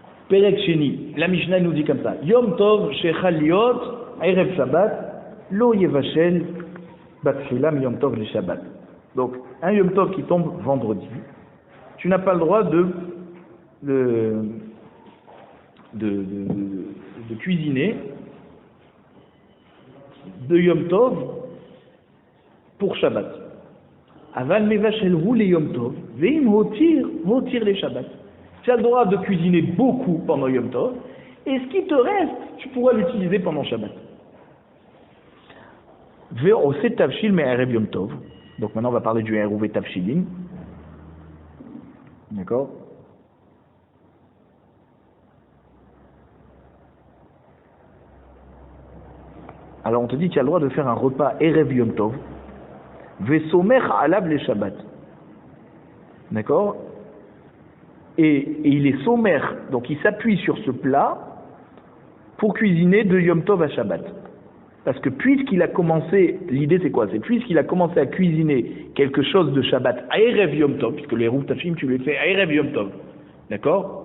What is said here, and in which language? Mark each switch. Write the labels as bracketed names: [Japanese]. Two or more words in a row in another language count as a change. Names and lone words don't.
[Hebrew] פרק שני, [French] la Mishnah nous dit comme ça. [Hebrew] יום טוב שחל להיות ערב שבת לא יבשל בתחילה מיום טוב לשבת. [French] Donc un Yom Tov qui tombe vendredi, tu n'as pas le droit de cuisiner de Yom Tov pour Shabbat. [Hebrew] אבל מבשל הוא ליום טוב ואם הותיר לשבת. [French] Tu as le droit de cuisiner beaucoup pendant Yom Tov, et ce qui te reste, tu pourras l'utiliser pendant Shabbat. [Hebrew] ועושה תבשיל מערב יום טוב. [French] Donc maintenant on va parler du [Hebrew] עירוב תבשילין. [French] D'accord? Alors on te dit que tu as le droit de faire un repas erev Yom Tov. [Hebrew] וסומך עליו לשבת. D'accord? [French] Et il est sommaire, donc il s'appuie sur ce plat pour cuisiner de Yom Tov à Shabbat. Parce que puisqu'il a commencé, l'idée c'est quoi? C'est puisqu'il a commencé à cuisiner quelque chose de Shabbat à Erev Yom Tov, puisque les [Hebrew] עירוב תבשילין [French] tu les fais à Erev Yom Tov, d'accord?